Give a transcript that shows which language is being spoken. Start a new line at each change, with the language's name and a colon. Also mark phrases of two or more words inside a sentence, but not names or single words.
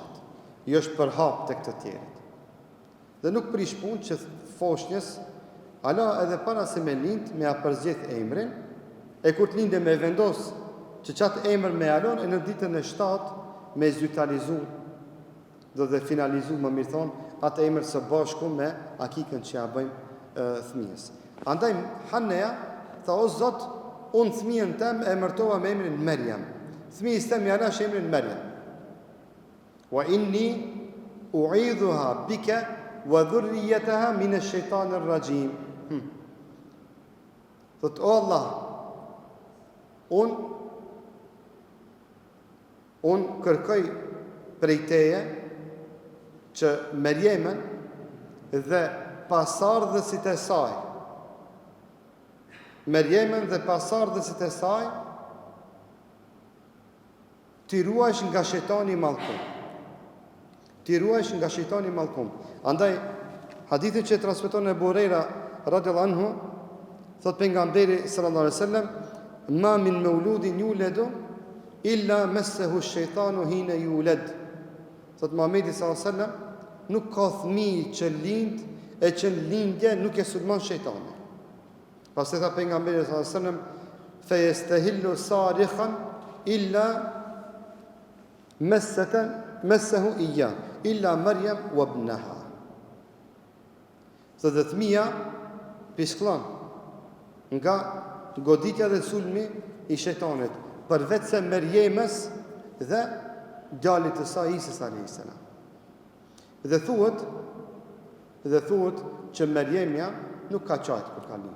Albanian: Jo është përhap tek të tjerët. Dhe nuk prish punë që foshnjës ala edhe para se me lind me a përzgjedh emrin, e kur të linde me vendos që qatë emër me alon, e në ditën e 7 me zyrtarizu dhe finalizu, më mirë thonë, atë emër së bashku me akikën që ja bëjmë thmijës. Andaj Haneja tha, o Zot, unë thmijën tem e emërtova me emrin Merjem. Thmijës tem ja lash emrin Merjem.
Arabic: وإني أعيذها بك وذريتها من الشيطان الرجيم.
Albanian: Thot, o Allah, unë kërkoj prej teje që Merjemen dhe pasardhësit e saj, Merjemen dhe pasardhësit e saj, t'i ruajsh nga shejtani i mallkum. T'i ruajsh nga shejtani i mallkum. Andaj hadithin që transmeton Ebu Hurajra
Arabic: رضي الله عنه,
Albanian: thot pejgamberi
Arabic: صلى الله عليه وسلم, ما من مولود يولد إلا مسه الشيطان حين يولد.
Albanian: Thot Muhamedi
Arabic: صلى الله عليه وسلم,
Albanian: nuk ka fëmijë që lind e që në lindje nuk e sulmon shejtani. Pastaj tha pejgamberi
Arabic: صلى الله عليه وسلم, فيستهل صارخا إلا مسه إياه إلا مريم وابنها.
Albanian: Thot dhe fëmia piskllon nga goditja dhe sulmi i shejtanit, përveç se Merjemës dhe djalit të saj Isës
Arabic: عليه السلام.
Albanian: Dhe thuhet që Merjemja nuk ka qajt kur ka lind.